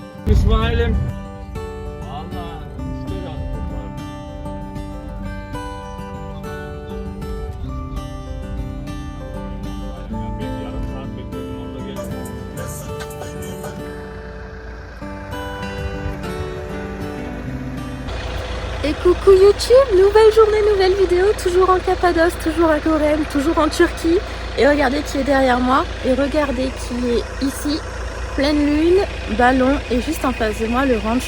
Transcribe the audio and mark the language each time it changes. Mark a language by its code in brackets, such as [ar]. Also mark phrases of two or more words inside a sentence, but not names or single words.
[tr] İsmail'im. Vallahi işte yazdım. Bir yarım saat bekledim orada geldim. [fr] Et coucou YouTube, nouvelle journée, nouvelle vidéo, toujours en Cappadoce, toujours à Gorem, toujours en Turquie. Et regardez qui est derrière moi, et regardez qui est ici, pleine lune, ballon, et juste en face de moi le ranch.